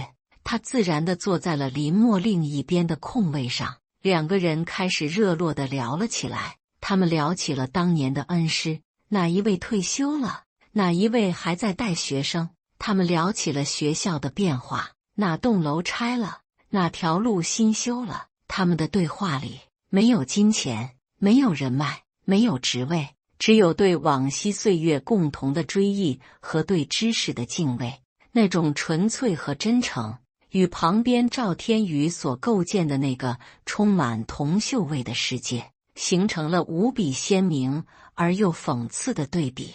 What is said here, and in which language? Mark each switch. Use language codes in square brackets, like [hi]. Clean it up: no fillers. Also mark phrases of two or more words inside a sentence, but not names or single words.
[zh] 她自然地坐在了林默另一邊的空位上，兩個人開始熱絡地聊了起來。他們聊起了當年的恩師，哪一位退休了，哪一位還在帶學生。他們聊起了學校的變化，哪棟樓拆了，哪條路新修了。他們的對話裡沒有金錢，沒有人脈，沒有職位，只有對往昔歲月共同的追憶和對知識的敬畏。那種純粹和真誠，與旁邊趙天宇所構建的那個充滿銅臭味的世界，形成了無比鮮明而又諷刺的對比。